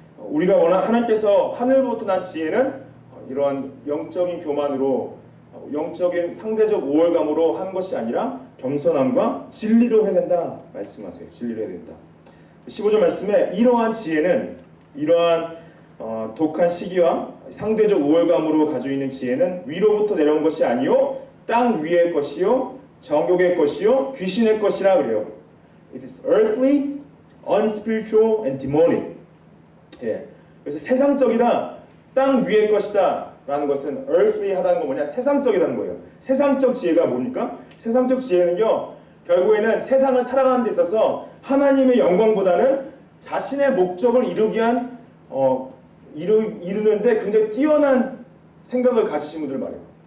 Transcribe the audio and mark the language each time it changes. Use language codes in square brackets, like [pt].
[ko] 우리가 원하는 하나님께서 하늘부터 난 지혜는 이러한 영적인 교만으로 영적인 상대적 우월감으로 하는 것이 아니라 겸손함과 진리로 해야 된다 말씀하세요. 진리로 해야 된다. 15절 말씀에 이러한 지혜는 이러한 독한 시기와 상대적 우월감으로 가지고 있는 지혜는 위로부터 내려온 것이 아니요 땅 위의 것이요 정욕의 것이요 귀신의 것이라 그래요. [en] It is earthly, unspiritual, and demonic. [ko] 예. 그래서 세상적이다, 땅 위의 것이다 라는 것은 earthly하다는 건 뭐냐? 세상적이라는 거예요. 세상적 지혜가 뭡니까? 세상적 지혜는요, 결국에는 세상을 살아가는 데 있어서 하나님의 영광보다는 자신의 목적을 이루기 위한 이루는데 굉장히 뛰어난 생각을 가지신 분들 말이에요.